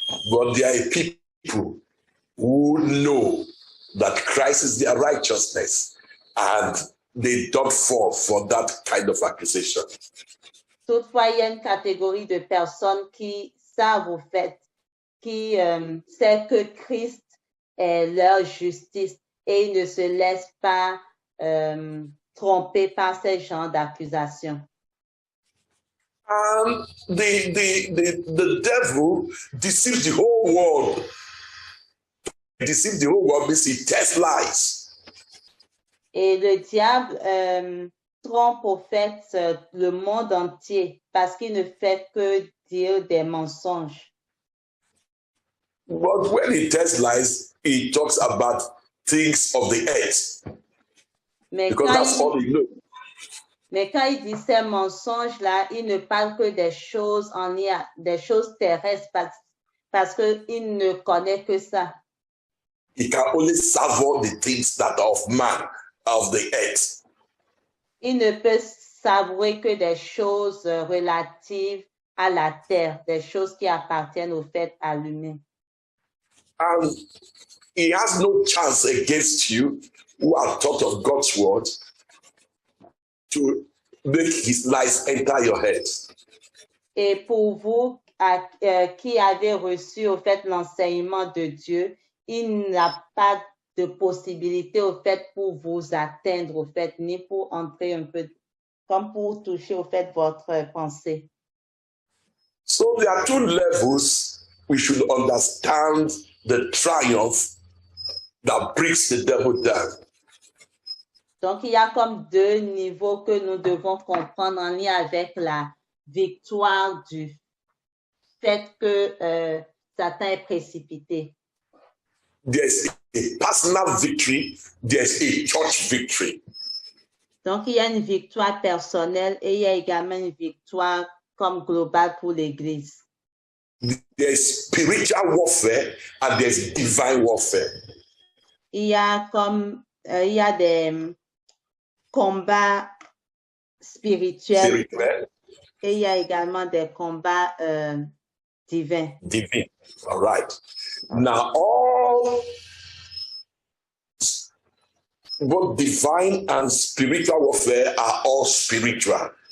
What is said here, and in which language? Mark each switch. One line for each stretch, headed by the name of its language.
English: But there are people who know that Christ is their righteousness and they don't fall for that kind of accusation.
French: Toutefois, il y a une catégorie de personnes qui savent au fait, qui sait que Christ est leur justice et ils ne se laissent pas tromper par ces genres d'accusations.
English: The devil deceives the whole world. Deceive the whole world means he tells lies.
French: Et le diable trompe au fait le monde entier parce qu'il ne fait que dire des mensonges.
English: But when he tells lies, he talks about things of the earth. Because that's all he knows.
French: Mais quand il dit ces mensonges-là, il ne parle que des choses des choses terrestres parce qu'il ne connaît que ça.
English: He can only savor the things that are of man, of the earth.
French: Il ne peut savourer que des choses relatives à la terre, des choses qui appartiennent au fait à l'humain.
English: And he has no chance against you who are taught of God's word to make his lies enter your head.
French: Et pour vous qui avez reçu au fait l'enseignement de Dieu, il n'a pas de possibilité au fait pour vous atteindre au fait, ni pour entrer un peu, comme pour toucher au fait votre pensée.
English: So there are two levels we should understand the triumph that brings the devil down.
French: Donc il y a comme deux niveaux que nous devons comprendre en lien avec la victoire du fait que Satan est précipité.
English: There's a personal victory, there's a church victory.
French: Donc, il y a une victoire personnelle et il y a également une victoire comme globale pour l'Église.
English: There's spiritual warfare and there's divine warfare.
French: Il y a des combats spirituels et il y a également des combats divins.
English: Divine, all right. Now, all both divine and spiritual warfare are all spiritual.